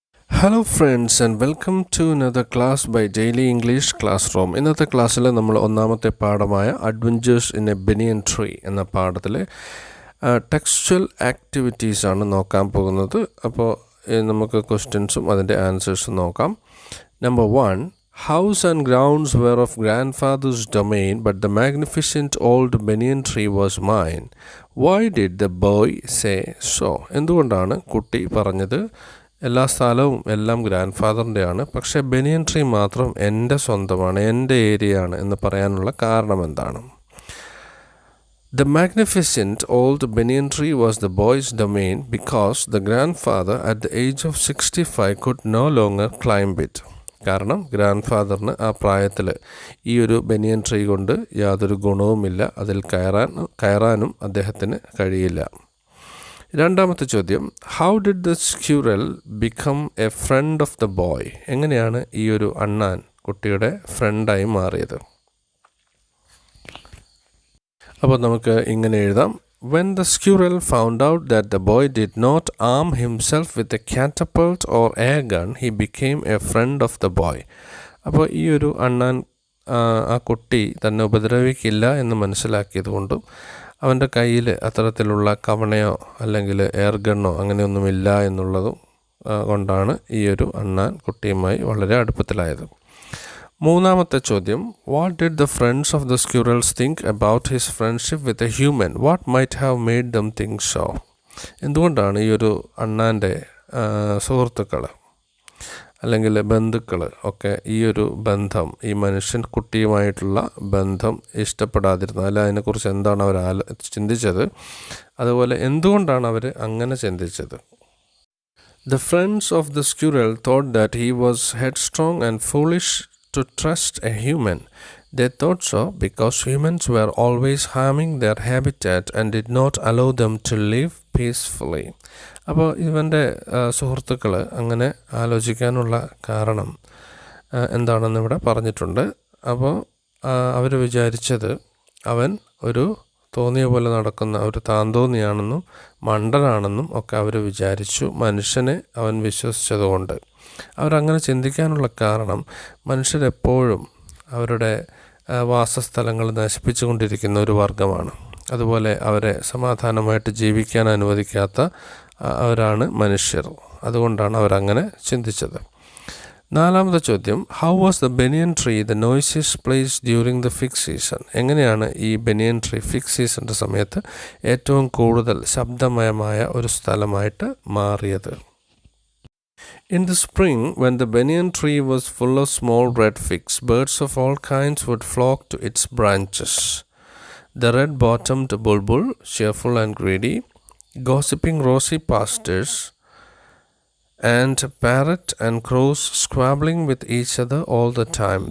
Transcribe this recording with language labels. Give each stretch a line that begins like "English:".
English: Hello friends and welcome to another class by daily English class room.
Malayalam: ഇന്നത്തെ ക്ലാസ്സിൽ നമ്മൾ ഒന്നാമത്തെ പാഠമായ adventures in A banian tree എന്ന പാഠത്തിലെ textual ആക്ടിവിറ്റീസാണ് നോക്കാൻ പോകുന്നത്. അപ്പോൾ നമുക്ക് ക്വസ്റ്റ്യൻസും അതിൻ്റെ ആൻസേഴ്സും നോക്കാം.
English: Number 1, house and grounds were of grandfather's domain, but the magnificent old banyan tree was mine. Why did the boy say so?
Malayalam: എന്തുകൊണ്ടാണ് കുട്ടി പറഞ്ഞത് എല്ലാ സ്ഥലവും എല്ലാം ഗ്രാൻഡ് ഫാദറിൻ്റെയാണ്, പക്ഷേ ബനിയൻ ട്രീ മാത്രം എൻ്റെ സ്വന്തമാണ്, എൻ്റെ ഏരിയയാണ് എന്ന് പറയാനുള്ള കാരണം എന്താണ്?
English: The magnificent old banyan tree was the boy's domain because the grandfather at the age of 65 could no longer climb it.
Malayalam: കാരണം ഗ്രാൻഡ് ഫാദറിന് ആ പ്രായത്തിൽ ഈ ഒരു ബനിയൻ ട്രീ കൊണ്ട് യാതൊരു ഗുണവുമില്ല, അതിൽ കയറാനും അദ്ദേഹത്തിന് കഴിയില്ല. രണ്ടാമത്തെ ചോദ്യം,
English: How did the squirrel become a friend of the boy?
Malayalam: എങ്ങനെയാണ് ഈ ഒരു അണ്ണാൻ കുട്ടിയുടെ ഫ്രണ്ടായി മാറിയത്? അപ്പോൾ നമുക്ക് ഇങ്ങനെ എഴുതാം.
English: When the squirrel found out that the boy did not arm himself with a catapult or airgun, he became a friend of the boy.
Malayalam: അപ്പോൾ ഈ ഒരു അണ്ണാൻ ആ കുട്ടി തന്നെ ഉപദ്രവിക്കില്ല എന്ന് മനസ്സിലാക്കിയത് കൊണ്ടും അവൻ്റെ കയ്യിൽ അത്തരത്തിലുള്ള കവണയോ അല്ലെങ്കിൽ എയർഗണ്ണോ അങ്ങനെയൊന്നുമില്ല എന്നുള്ളതും കൊണ്ടാണ് ഈ ഒരു അണ്ണാൻ കുട്ടിയുമായി വളരെ അടുപ്പത്തിലായത്. മൂന്നാമത്തെ ചോദ്യം,
English: What did the friends of the squirrels think about his friendship with a human? What might have made them think so?
Malayalam: എന്തുകൊണ്ടാണ് ഈ ഒരു അണ്ണാൻ്റെ സുഹൃത്തുക്കൾ അല്ലെങ്കിൽ ബന്ധുക്കൾ ഒക്കെ ഈ ഒരു ബന്ധം, ഈ മനുഷ്യൻ കുട്ടിയുമായിട്ടുള്ള ബന്ധം ഇഷ്ടപ്പെടാതിരുന്നത്? അല്ല, അതിനെക്കുറിച്ച് എന്താണ് അവർ ചിന്തിച്ചത്? അതുപോലെ എന്തുകൊണ്ടാണ് അവർ അങ്ങനെ ചിന്തിച്ചത്?
English: The friends of the squirrel thought that he was headstrong and foolish to trust a human. They thought so because humans were always harming their habitat and did not allow them to live peacefully.
Malayalam: അപ്പോൾ ഇവൻ്റെ സുഹൃത്തുക്കൾ അങ്ങനെ ആലോചിക്കാനുള്ള കാരണം എന്താണെന്ന് ഇവിടെ പറഞ്ഞിട്ടുണ്ട്. അപ്പോൾ അവർ വിചാരിച്ചത് അവൻ ഒരു തോന്നിയ പോലെ നടക്കുന്ന ഒരു താന്തോന്നിയാണെന്നും മണ്ടനാണെന്നും ഒക്കെ അവർ വിചാരിച്ചു. മനുഷ്യനെ അവൻ വിശ്വസിച്ചതുകൊണ്ട് അവരങ്ങനെ ചിന്തിക്കാനുള്ള കാരണം മനുഷ്യരെപ്പോഴും അവരുടെ വാസസ്ഥലങ്ങൾ നശിപ്പിച്ചു കൊണ്ടിരിക്കുന്ന ഒരു വർഗമാണ്. അതുപോലെ അവരെ സമാധാനമായിട്ട് ജീവിക്കാൻ അനുവദിക്കാത്ത അവരാണ് മനുഷ്യർ. അതുകൊണ്ടാണ് അവരങ്ങനെ ചിന്തിച്ചത്. നാലാമത്തെ ചോദ്യം,
English: How was the banyan tree the noisiest place during the figs season?
Malayalam: എങ്ങനെയാണ് ഈ ബനിയൻ ട്രീ ഫിക്സ് സീസണിൻ്റെ സമയത്ത് ഏറ്റവും കൂടുതൽ ശബ്ദമയമായ ഒരു സ്ഥലമായിട്ട് മാറിയത്?
English: In the spring, when the banyan tree was full of small red figs, birds of all kinds would flock to its branches. The red-bottomed bulbul, cheerful and greedy, gossiping rosy pastures, and parrot and crows squabbling with each other all the time.